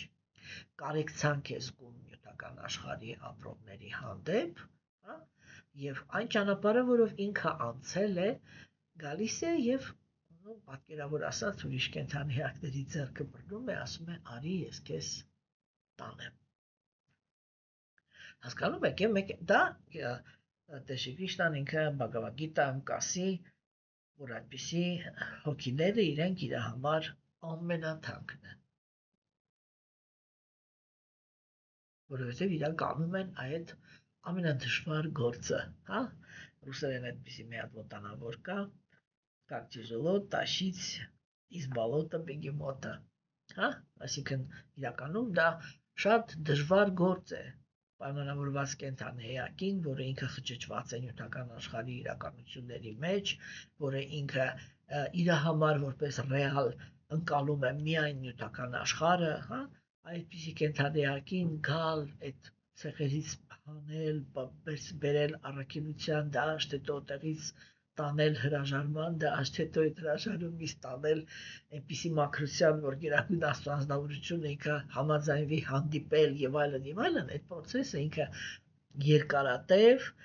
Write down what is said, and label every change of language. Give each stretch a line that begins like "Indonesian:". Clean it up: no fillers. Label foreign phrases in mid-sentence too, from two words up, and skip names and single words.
Armenian: կարեկցանք է զգում նյութական աշխարհի ապրողների հանդեպ, հա, եւ այն ճանապարհը, որով ինքը անցել է, գալիս է եւ պատկերավոր ասած ուրիշ կենդանիակների ձեռքը բռնում է, ասում է՝ «Արի, ես քեզ տանեմ»։ Հասկանում եք, դա Տեր Կրիշնան ինքը Բhagavad Gita-ում կասի, որ այդպիսի հոգիները իրենք իր համար ամենաթանկն են, որովհետև իրանք անում են այդ ամենադժվար գործը, հա, ռուսերեն այդպիսի մի հատ ոտանավոր կա,
Russian: как тяжело тащить из болота бегемота,
Armenian: հա, այսինքն իրականում դա շատ դժվար գործ է պայմանավորված կենդանի էակին, որը ինքը խճճված է նյութական աշխարհի իրականությունների մեջ, որը ինքը իր համար որպես ռեալ ընկալում է միայն նյութական աշխարհը, հա, այդպիսի կենդանի էակին գալ այդ ցեղերից հանել, բերել առաքինության դաշտ, հետո տեղից տանել հրաժարման դաշտ, հետո այդ հրաժարումից տանել այնպիսի մաքրության, որ գերագույն Աստծո անձնավորությունը ինքը համաձայնվի հանդիպել եւ այլն, այդ process-ը ինքը երկարատև